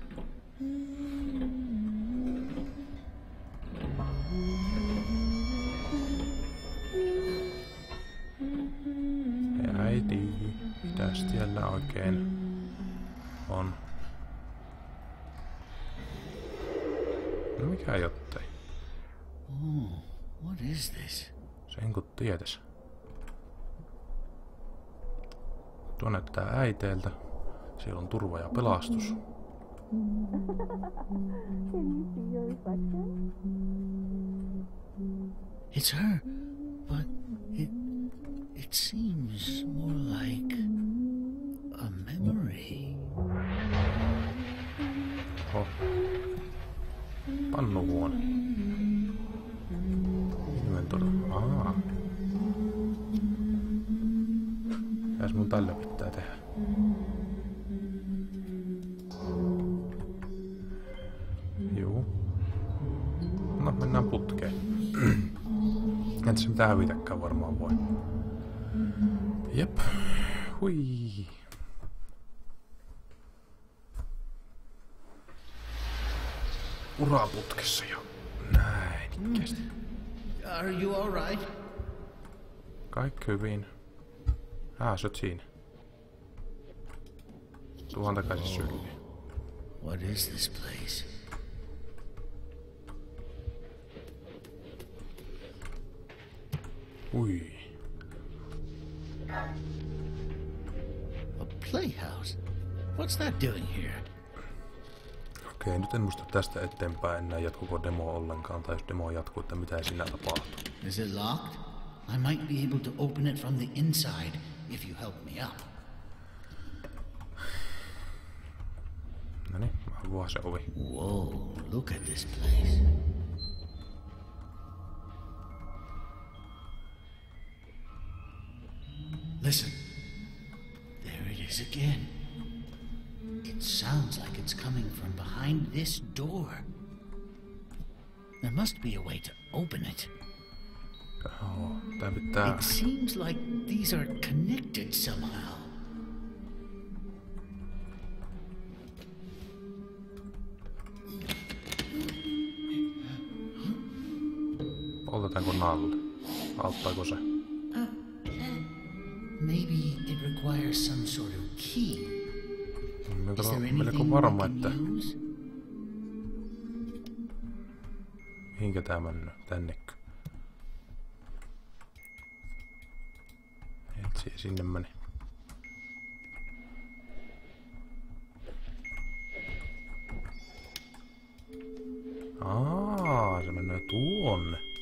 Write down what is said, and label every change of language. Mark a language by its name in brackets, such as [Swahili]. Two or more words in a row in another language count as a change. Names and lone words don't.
[Finnish] Hei äiti, mitäs siellä oikein on? No mikä jottei? [English] Oh, what is this? [Finnish] Sen kun tietäis. Tuo näyttää äiteeltä. Siellä on turva ja pelastus. [English] It's her, but it seems more like a memory. [Finnish] Oho. Pannuhuone. Inventory. Mitäs mun tällä pitää tehdä? Juu. No, mennään putkeen. En tässä mitään hävitäkään varmaan voi. Jep. Hui. Uraputkessa jo. Näin ikkästi. [English] Are you all right? [Finnish] Kaikki hyvin. Sä oot siinä. Tuohon takaisin syliin. [English] What is this place? [Finnish] Ui. [English] A playhouse? What's that doing here? [Finnish] Okei, nyt en muista tästä eteenpäin enää jatkuko demo ollenkaan, tai jos demo jatkuu, että mitä siinä tapahtuu. [English] Is it locked? I might be able to open it from the inside if you help me up. [Finnish] Noniin, mä avaan se ovi. [English] Whoa, look at this place. Listen. There it is again. It sounds like it's coming from behind this door. There must be a way to open it. [Finnish] Joo, tää pitää... [English] It seems like these are connected somehow. [Finnish] Poltetaanko nalle? Auttaako se? [English] Maybe it requires some sort of key. Is there [Finnish] Melko [English] anything [Finnish] varma, [English] we [Finnish] että [English] can use? [Finnish] mihinkä tää mennään? Tännekö? Etsi, sinne meni. Se menee tuonne.